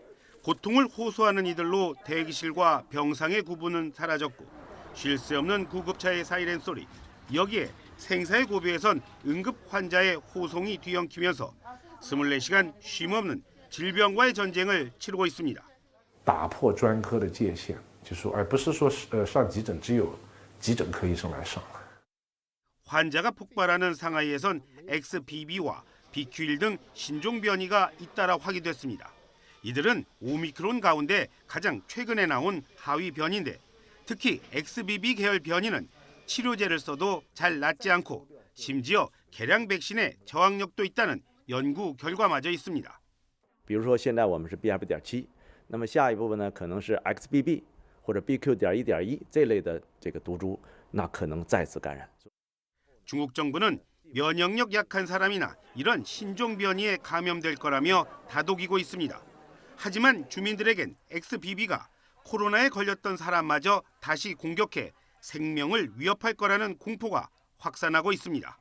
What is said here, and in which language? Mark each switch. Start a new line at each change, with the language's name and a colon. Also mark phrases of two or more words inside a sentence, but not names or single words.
Korean: 고통을 호소하는 이들로 대기실과 병상의 구분은 사라졌고 쉴 새 없는 구급차의 사이렌 소리, 여기에 생사의 고비에선 응급 환자의 호송이 뒤엉키면서 24시간 쉼 없는 질병과의 전쟁을 치르고 있습니다.
Chinese: 打破专科的界限，而不是说上急诊只有急诊科医生来上。
Korean: 환자가 폭발하는 상하이에선 XBB와 BQ.1 등 신종 변이가 잇따라 확인됐습니다. 이들은 오미크론 가운데 가장 최근에 나온 하위 변이인데 특히 XBB 계열 변이는 치료제를 써도 잘 낫지 않고 심지어 개량 백신에 저항력도 있다는 연구 결과마저 있습니다.
Chinese: 比如说现在我们是 BF.7， 那么下一步呢可能是 XBB 或者 BQ.1.1 这类的这个毒株，那可能再次感染。
Korean: 중국 정부는 면역력 약한 사람이나 이런 신종 변이에 감염될 거라며 다독이고 있습니다. 하지만 주민들에겐 XBB가 코로나에 걸렸던 사람마저 다시 공격해 생명을 위협할 거라는 공포가 확산하고 있습니다.